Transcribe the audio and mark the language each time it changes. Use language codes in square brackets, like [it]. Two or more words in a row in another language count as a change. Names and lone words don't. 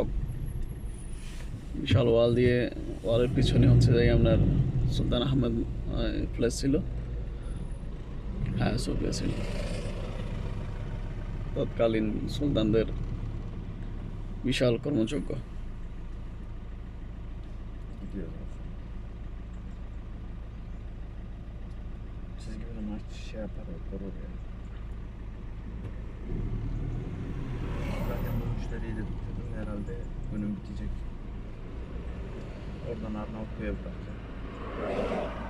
[bn] বিশাল ওয়াল দিয়ে, ওয়ালের পিছনে হচ্ছে যে আপনার সুলতান আহমদ প্লেস ছিল, হ্যাঁ সুফিয়া ছিল। তৎকালীন সুলতানদের বিশাল কর্মযজ্ঞ। [tr] Çizgi film aç şey yapar durur yani. Zaten bu müşteriyi de bitirdim. Herhalde günüm bitecek. Oradan Arnavutlu'ya bırakacağım.